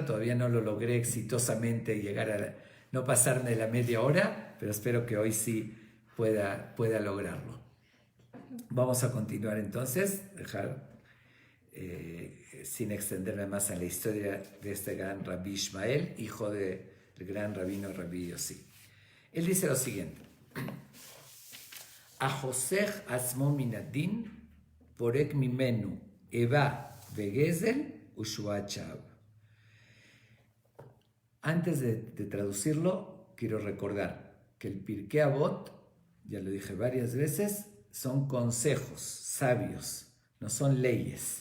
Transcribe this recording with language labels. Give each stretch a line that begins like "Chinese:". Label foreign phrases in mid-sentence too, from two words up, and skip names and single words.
Spanish: Todavía no lo logré exitosamente llegar a no pasarme la media hora, pero espero que hoy sí pueda lograrlo. Vamos a continuar entonces, sin extenderme más en la historia de este gran Rabbi Ishmael, hijo del gran rabino Rabbi Yossi. Él dice lo siguiente:
Hebrew: החושך עצמו מן הדין פורק ממנו איבה וגזל ושבועת שוא.
Spanish: Antes de traducirlo, quiero recordar que el Pirkei Avot, ya lo dije varias veces, son consejos sabios, no son leyes.